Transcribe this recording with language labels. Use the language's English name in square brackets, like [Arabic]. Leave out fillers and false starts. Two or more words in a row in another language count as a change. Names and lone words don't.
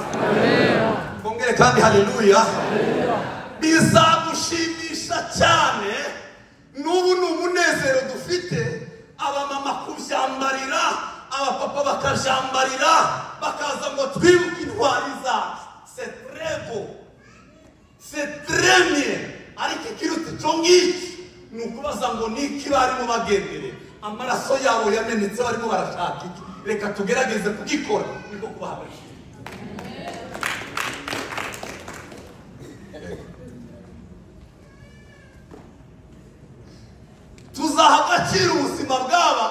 [Kinyarwanda] Bongere kandi haleluya. Bizagushimisha cyane n'ubu n'umunezero dufite, abamama kubyambarira, abapapa bakajambarira, bakaza ngo twibuke intwari zacu. [French] C'est très beau, c'est très bien. [Kinyarwanda] Ariko ikiruta icyo ngiki ni ukubaza ngo niki barimo bagendere, amaraso yabo yamenetse barimo barashaka iki. Reka tugerageze kugikora niko kubahagarika. Tuzaha agaciro ubuzima bwaba.